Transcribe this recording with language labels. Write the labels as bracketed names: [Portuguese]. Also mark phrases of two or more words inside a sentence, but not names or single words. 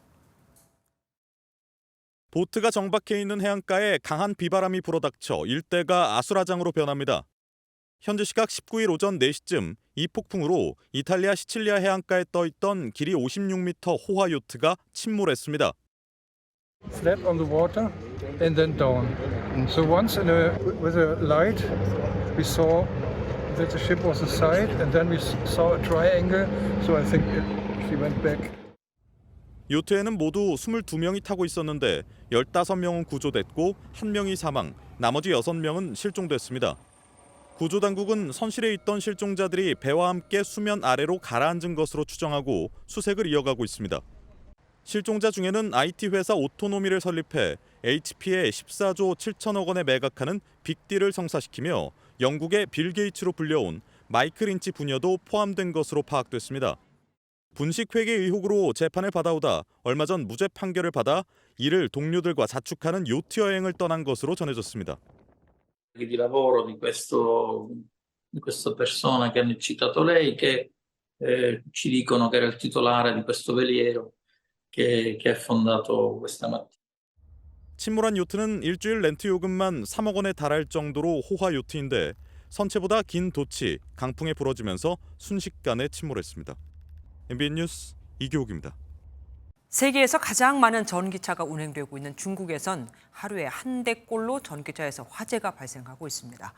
[Korean] 보트가 정박해 있는 해안가에 강한 비바람이 불어닥쳐 일대가 아수라장으로 변합니다. 현지 시각 19일 오전 4시쯤 이 폭풍으로 이탈리아 시칠리아 해안가에 떠있던 길이 56m 호화 요트가 침몰했습니다. [English] Flat on the water and then down. So once with a light we saw that the ship was inside and then we saw a triangle. So I think she went back. [Korean] 요트에는 모두 22명이 타고 있었는데 15명은 구조됐고 1명이 사망, 나머지 6명은 실종됐습니다. 구조당국은 선실에 있던 실종자들이 배와 함께 수면 아래로 가라앉은 것으로 추정하고 수색을 이어가고 있습니다. 실종자 중에는 IT 회사 오토노미를 설립해 HP에 14조 7천억 원에 매각하는 빅딜을 성사시키며 영국의 빌 게이츠로 불려온 마이클 인치 부녀도 포함된 것으로 파악됐습니다. 분식회계 의혹으로 재판을 받아오다 얼마 전 무죄 판결을 받아 이를 동료들과 자축하는 요트 여행을 떠난 것으로 전해졌습니다. [Italian] Di lavoro di questa persona che hanno citato lei, che ci dicono che era il titolare di questo veliero che è affondato questa mattina. [Korean] 침몰한 요트는 일주일 렌트 요금만 3억 원에 달할 정도로 호화 요트인데 선체보다 긴 돛이 강풍에 부러지면서 순식간에 침몰했습니다. MBN 뉴스 이교욱입니다. 세계에서 가장 많은 전기차가 운행되고 있는 중국에선 하루에 한 대꼴로 전기차에서 화재가 발생하고 있습니다.